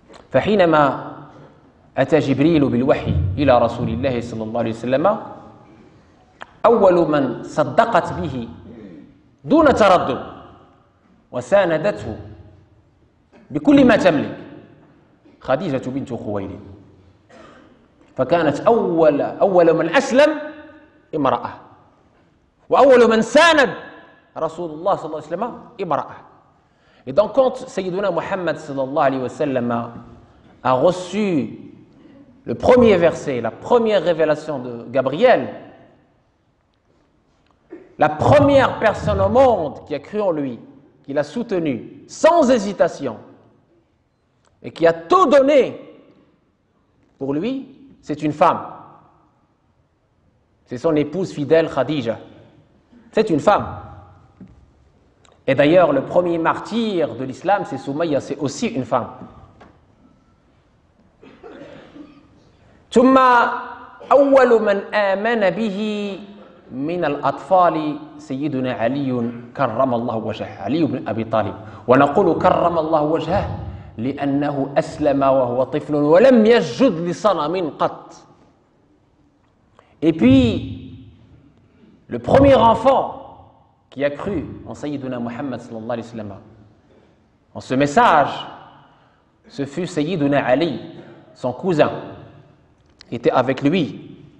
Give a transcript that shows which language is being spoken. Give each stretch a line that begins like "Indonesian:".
Arabic: فحينما أتى جبريل بالوحي إلى رسول الله صلى الله عليه وسلم، أول من صدقت به دون تردد وساندته بكل ما تملك خديجة بنت خويلد، فكانت أول من أسلم امرأة، وأول من ساند رسول الله صلى الله عليه وسلم امرأة.
French: Et donc quand Sayyiduna Muhammad
Arabic: sallallahu alayhi wa sallam
French: a reçu le premier verset, la première révélation de Gabriel, la première personne au monde qui a cru en lui, qui l'a soutenu sans hésitation et qui a tout donné pour lui, c'est une femme. C'est son épouse fidèle Khadija. C'est une femme. Et d'ailleurs, le premier martyr de l'islam, c'est Soumaïa, c'est aussi une femme.
Arabic: ثم أول من آمن به من الأطفال سيدنا علي كرم الله وجهه، علي بن أبي طالب. ونقول كرم الله وجهه لأنه أسلم وهو طفل ولم يسجد لصنم قط.
French: Et puis, le premier enfant qui a cru en Sayyiduna Muhammad
Arabic: sallallahu alayhi wa sallam,
French: en ce message, ce fut Sayyiduna Ali, son cousin, qui était avec lui.